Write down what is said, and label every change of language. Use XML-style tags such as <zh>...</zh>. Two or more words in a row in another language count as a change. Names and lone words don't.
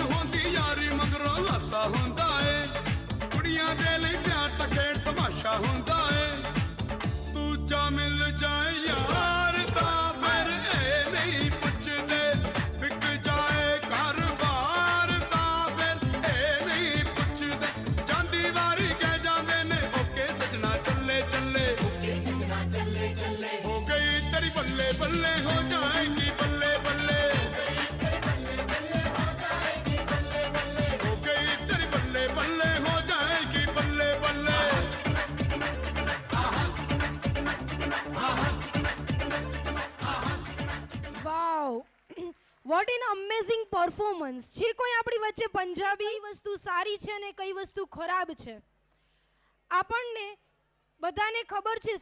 <pa>ਹੁੰਦੀ ਯਾਰੀ ਮਗਰੋਂ ਹਾਸਾ ਹੁੰਦਾ ਏ ਕੁੜੀਆਂ ਦੇ ਲਈ ਪਿਆਰ ਤਾਂ ਖੇਡ ਤਮਾਸ਼ਾ ਹੁੰਦਾ ਏ ਤੂੰ ਜਾ ਮਿਲ ਜਾਏ ਯਾਰ ਤਾਂ ਫਿਰ ਇਹ ਨਹੀਂ ਪੁੱਛਦੇ ਵਿਕ ਜਾਏ ਘਰ-ਬਾਰ ਤਾਂ ਫਿਰ ਇਹ ਨਹੀਂ ਪੁੱਛਦੇ ਜਾਂਦੀ ਵਾਰੀ ਕਹਿ ਜਾਂਦੇ ਨੇ ਓਕੇ ਸਜਣਾ ਚੱਲੇ ਚੱਲੇ ਹੋ ਗਈ ਤੇਰੀ ਬੱਲੇ ਬੱਲੇ ਹੋ ਜਾਏਗੀ ਬੱਲੇ ਬੱਲੇ ਹੋ ਗਈ ਤੇਰੀ ਬੱਲੇ ਬੱਲੇ ਹੋ ਜਾਏਗੀ ਬੱਲੇ ਬੱਲੇ</pa> <en>wow what an amazing performance.</en> <gu>જે કોઈ આપણી વચ્ચે પંજાબી વસ્તુ સારી છે ને કઈ વસ્તુ ખરાબ છે આપણને બધાને ખબર છે.</gu>